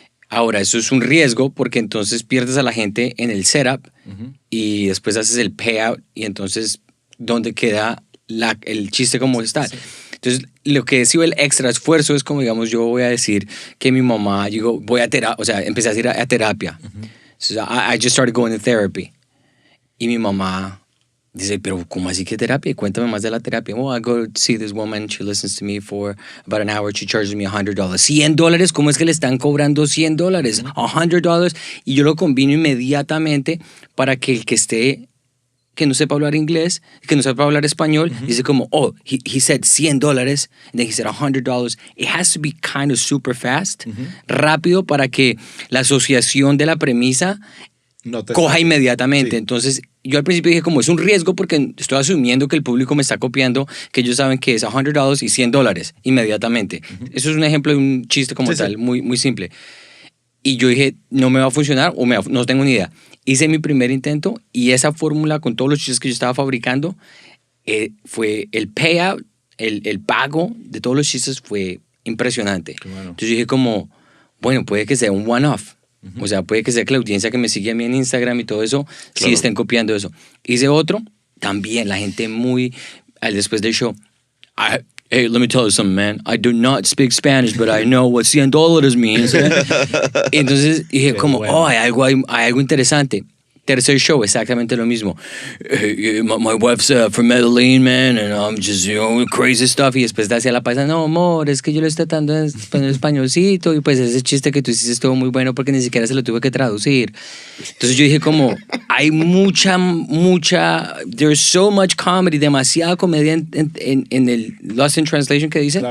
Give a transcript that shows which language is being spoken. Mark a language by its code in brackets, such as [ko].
[es] Ahora, eso es un riesgo porque entonces pierdes a la gente en el setup y después haces el payout y entonces, ¿dónde queda el chiste como está? Sí. Entonces, lo que sido el extra esfuerzo es como, digamos, yo voy a decir que mi mamá, voy a terapia, o sea, empecé a ir a terapia. [en] So, I just started going to therapy. [es] Y mi mamá dice, pero ¿cómo así que terapia? Cuéntame más de la terapia. [en] Well, I go see this woman, she listens to me for about an hour, she charges me $100. [es] $100, ¿cómo es que le están cobrando $100? $100. Y yo lo combino inmediatamente para que el que no sepa hablar inglés, que no sepa hablar español, dice como, [en] he said $100, and then he said $100. It has to be kind of super fast, [es] rápido, para que la asociación de la premisa coja inmediatamente. Sí. Entonces, yo al principio dije como es un riesgo porque estoy asumiendo que el público me está copiando, que ellos saben que es $100 y $100 inmediatamente. Eso es un ejemplo de un chiste como tal, muy, muy simple. Y yo dije, no me va a funcionar o no tengo ni idea. Hice mi primer intento y esa fórmula con todos los chistes que yo estaba fabricando fue el payout, el pago de todos los chistes fue impresionante. Bueno. Entonces yo dije como, bueno, puede que sea un one-off. O sea, puede que sea que la audiencia que me sigue a mí en Instagram y todo eso, sí Claro. estén copiando eso. Hice otro, también la gente muy, después del show, [en] hey, let me tell you something, man. I do not speak Spanish, but I know what $100 means. [es] Y entonces dije Qué como, bueno. hay algo interesante. Tercer show, exactamente lo mismo. [en] My wife's from Medellín, man, and I'm just, crazy stuff. [es] Y después hacia la paisa, no, amor, es que yo lo estoy tratando en españolcito. Y pues ese chiste que tú hiciste estuvo muy bueno porque ni siquiera se lo tuve que traducir. Entonces yo dije como, hay mucha, [en] there's so much comedy, [es] demasiada comedia en el Lost in Translation que dice.